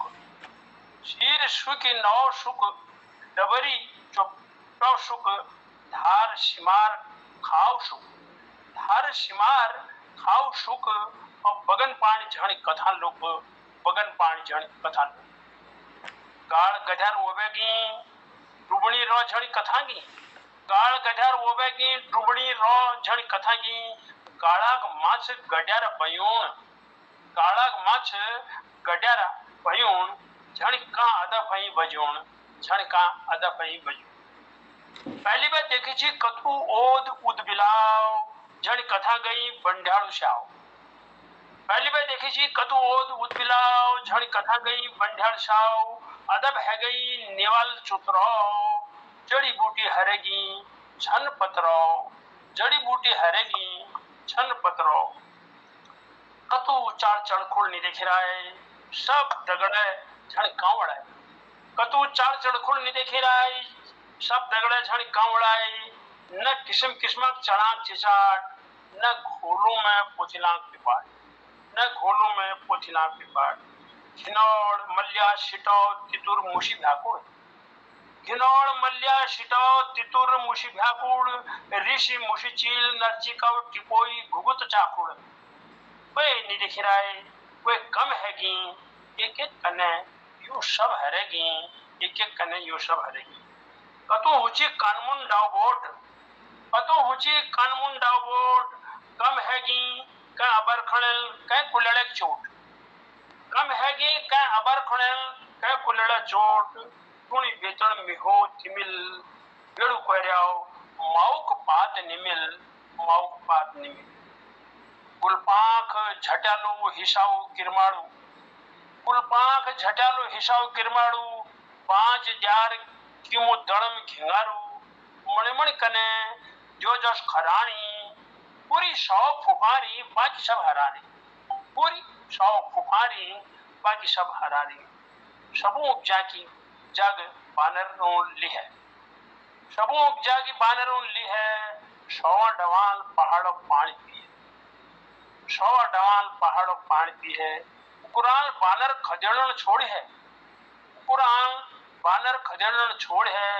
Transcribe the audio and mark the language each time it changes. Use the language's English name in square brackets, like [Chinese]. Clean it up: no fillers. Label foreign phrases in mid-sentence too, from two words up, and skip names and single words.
[Kumaoni] शीर सुखी नौ सुख डबरी चौपटाओ सुख। धार शिमार खाओ सुख। धार शिमार खाओ सुख और बगन पानी झण कथा लोग। बगन पानी झण कथा लोग। गाड़ गधर ओबेगी डुबणी रो झण कथा की। गाड़ गधर ओबेगी डुबणी रो झण कथा की। गाड़ाक माछ गड्यार बयूण। गाड़ाक माछ गड्यार बयूण झण का अदा भई बजूण। झण का अदा भई बजूण। पहली बार देखी थी कथु ओद उद बिलाव झण कथा गई बंड्याड़ू श्याव। पहली बार देखी थी कथु ओद उद बिलाव झण कथा गई बंड्याड़ श्याव। अदब है गई नेवाल चुतराव जड़ी बूटी हरेगी छन पतराव। जड़ी बूटी हरेगी छन पतराव। कतु चार चढ़खुड़ [Hindi] नहीं देख रहा है [Kumaoni] सब दगड़े झण कांवड़ है। कतु चार चढ़खुड़ [Hindi] नहीं देख रहा है [Kumaoni] सब दगड़े झण कांवड़ है। न किस्म किस्म चढ़ाक चिचाट न घोलों में पोथिलांक पिपाट। न घोलों में पोथिलांक पिपाट। घिनौड़ मल्या शिटौ तितुर मुशी भ्याकुड़। घिनौड़ मल्या शिटौ तितुर मुशी भ्याकुड़। ऋषि मुशी चील नरचिकव टिपोई घुगुत चाकुड़। [Hindi] वे नहीं दिख रहा है [Kumaoni] वे कम हैगी एक एक कने यू सब हरेगी। एक एक कने यू सब हरेगी। कतो हुची कानमुन डावबोट। कतो हुची कानमुन डावबोट कम हैगी का अबर खड़ल कै कुलड़े चोट। कम हैगी कै अबर खड़ल कै कुलड़े चोट। गुणी बेतन मिहो तिमिल बेड़ू कोरियाओ माउक पात निमिल। माउक पात निमिल। गुलपाख झटालो हिसाऊ किरमाड़ू। गुलपाख झटालो हिसाऊ किरमाड़ू। पांच जार किमो दड़म घिंगारू। मणिमणि कने जो जस खरानी। पूरी सौ फुफारी बाकी सब हरानी। पूरी सौ फुफारी बाकी सब हरानी। सबू उपजा की जग बानरों ली है। सबू उपजा की बानरों ली है। सौ डवाल पहाड़ों पानी पिए। सौ डवाल पहाड़ों पानी पी है। कुरान बानर खदेड़न छोड़ है। कुरान बानर खदेड़न छोड़ है।